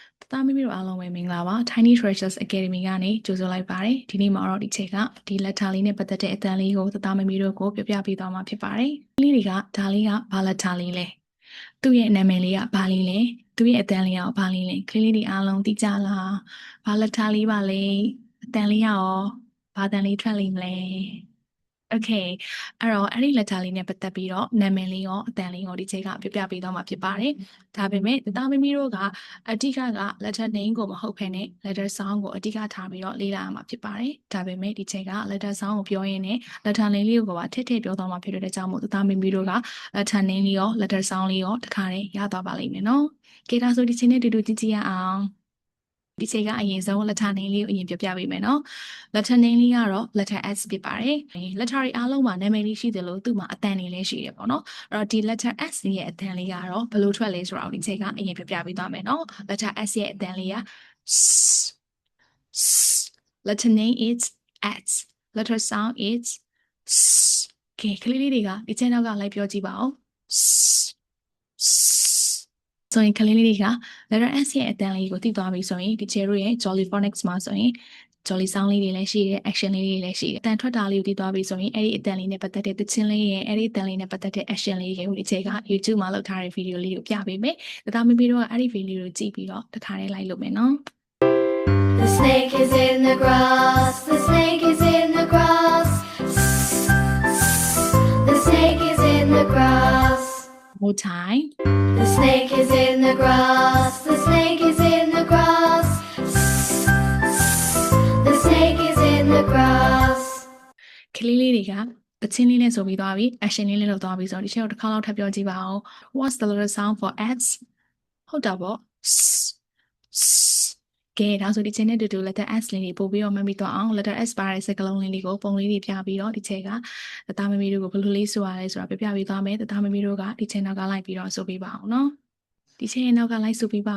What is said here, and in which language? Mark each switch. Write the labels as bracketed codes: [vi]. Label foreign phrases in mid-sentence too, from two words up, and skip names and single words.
[my] သားမီးတို့အားလုံးပဲမင်္ဂလာပါ Tiny Treasures Academy ကနေကြိုဆိုလိုက်ပါတယ်ဒီနေ့မှာတော့ဒီချက်ကဒီ letter လေးနဲ့ပတ်သက်တဲ့အတန်လေးကိုသားမီးတို့ကိုပြပြပေးသွားမှာဖြစ်ပါတယ်ကလေးတွေကဒါလေးကဘာ letter လေးလဲသူ့ရဲ့နာမည်လေးကဘာလေးလဲသူ့ရဲ့အတန်လေးကဘာလေးလဲက လေးလေးတွေအားလုံးသိကြလားဘာ letter လေးပါလဲအတန်လေးရောဘာတန်လေးထွက်လိမ့်မလဲOkay အဲ့တော့အဲ့ဒီ letter လေးနဲ့ပတ်သက်ပြီးတော့နာမည်လေးရောအတန်လေးရောဒီချက်ကပြပြပေးသွားမှာဖြစ် ပါတယ်။ဒါပေမဲ့သားမီးတို့ကအဓိက [en] letter name [my] ကိုမဟုတ်ဘဲနဲ့ [en] letter sound [my] ကိုအဓိကထားပြီးတော့လေ့လာရမှာဖြစ်ပါတယ်။ဒါပေမဲ့ဒီချက်က [en] letter sound [my] ကိုပြောရ င်းနဲ့ [en] letter name [my] လေးကိုပါထည့်ပြောသွားမှာဖြစ်တဲ့ကြောင့်မို့သားမီးတို့က [en] letter name [my] လေးရော [en] letter sound [my] လေးရောတခါတည်းရသွားပါလိမ့်မယ်နော်။ကဲဒါဆိုဒီချိန်နဲ့တူတူကြည့်ရအောင်။ဒီချိန်ကအရင်ဆုံး [en] letter name [my] လေးကိုအရင်ပြပေးမယ်နော် [en] letter name [my] လေးကတော့ [en] letter S [my] ဖြစ်ပါတယ် letter တွေအားလုံးမှာနာမည်လေးရှိတယ်လို့သူ့မှာအတန်လေးလည်းရှိတယ်ပေါ့နော်အဲ့တော့ဒီ [en] letter S [my] ရဲ့အတန်လေးကတော့ဘယ်လိုထွက်လဲဆိုတော့ဒီချိန်ကအရင်ပြပေးသွားမယ်နော် [en] letter S [my] ရဲ့အတန်လေးက [en] letter name is S letter sound is [my] ကဲကလေးလေးတွေကဒီချိန်နောက်ကလိုက်ပြောကြည့်ပါဦးဆိုရင်ကလေးလေးတွေက [en] letter S [my] ရဲ့အတန်လေးကိုသိသွားပြီဆိုရင်ဒီချေတို့ရဲ့ Jolly Phonics မှာဆိုရင် [en] Jolly sound [my] လေးတွေလည်းရှိတယ် action လေးတွေလည်းရှိတယ်အတန်ထွက်တာလေးကိုသိသွားပြီဆိုရင်အဲ့ဒီအတန်လေးနဲ့ပတ်သက်တဲ့သချင်းလေးရဲ့အဲ့ဒီအတန်လေးနဲ့ပတ်သက်တဲ့ action လေးတွေကိုဒီချက်က YouTube မှာလုပ်ထားတဲ့ video လေးကိုပြပေးမယ်ဒါသားမီးတို့ကအဲ့ဒီ video ကိုကြည့်ပြီးတော့တခါတည်းလိုက်လုပ်မယ်နော် [en] The snake is in the grass, the snake is in the grass. The snake is in the grass. more time The snake is in the grass, the snake is in the grass. The snake is in the grass. [my] ကလေးလေးတွေကသချင်းလေးနဲ့ဆိုပြီးသွားပြီ action လေးနဲ့လုပ်သွားပြီဆိုတော့ဒီချက်ကိုတစ်ခါလောက်ထပ်ပြောကြည့်ပါဦး [en] What's the letter sound for S [my] ဟုတ်တာပေါ့ကဲဒါဆိုဒီချိန်နဲ့တူတူ [en] letter S [my] လေးတွေ ပို့ပြီးတော့မှတ်မိသွားအောင် [en] letter S [my] ပါတဲ့စကားလုံးလေးတွေကိုပုံလေးတွေပြပြီးတော့ဒီချက်ကသားမမီတို့ကိုဘယ်လိုလေးဆိုရလဲဆိုတာပြပြ ပေးသွားမယ်သားမမီတို့ကဒီချိန်နောက်ကလိုက်ပြီးတော့ဆိုပေးပါအောင်နော်ဒီချိန်နောက်ကလိုက်ဆိုပေးပါ